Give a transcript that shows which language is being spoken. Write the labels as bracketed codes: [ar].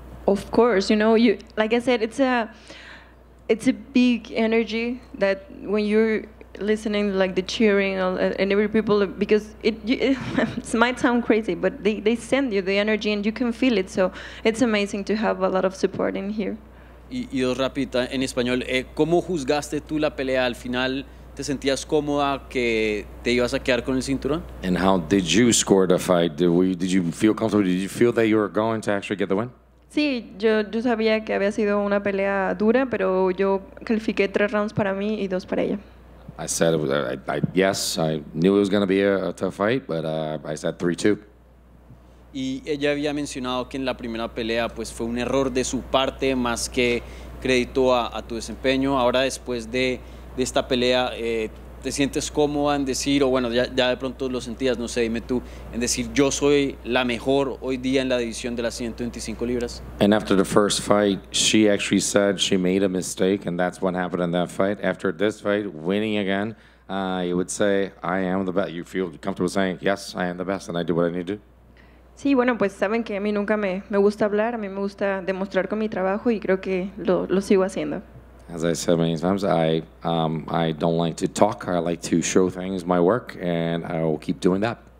[en] Of course, you know, like I said, it's a big energy that when you're listening, like the cheering and every people, because it might sound crazy, but they send you the energy and you can feel it. So it's amazing to have a lot of support in here. [es] Y dos rápida en español, ¿cómo juzgaste tú la pelea al final? ¿Te sentías cómoda que te ibas a quedar con el cinturón? [en] And how did you score the fight? Did you feel comfortable? Did you feel that you were going to actually get the win? [es] Sí, yo sabía que había sido una pelea dura, pero yo califiqué 3 rounds para mí y 2 para ella. [en] I said, yes, I knew it was going to be a tough fight, but I said 3-2. [es] Y ella había mencionado que en la primera pelea pues fue un error de su parte más que crédito a tu desempeño. Ahora después de esta pelea, ¿te sientes cómoda en decir, o bueno, ya de pronto lo sentías, no sé, dime tú, en decir yo soy la mejor hoy día en la división de las 125 libras? [en] And after the first fight, she actually said she made a mistake, and that's what happened in that fight. After this fight, winning again, you would say, I am the best. You feel comfortable saying, yes, I am the best, and I do what I need to do? [es] Sí, bueno, pues saben que a mí nunca me gusta hablar, a mí me gusta demostrar con mi trabajo y creo que lo sigo haciendo. [en] As I said many times, I don't like to talk. I like to show things, my work, and I will keep doing that.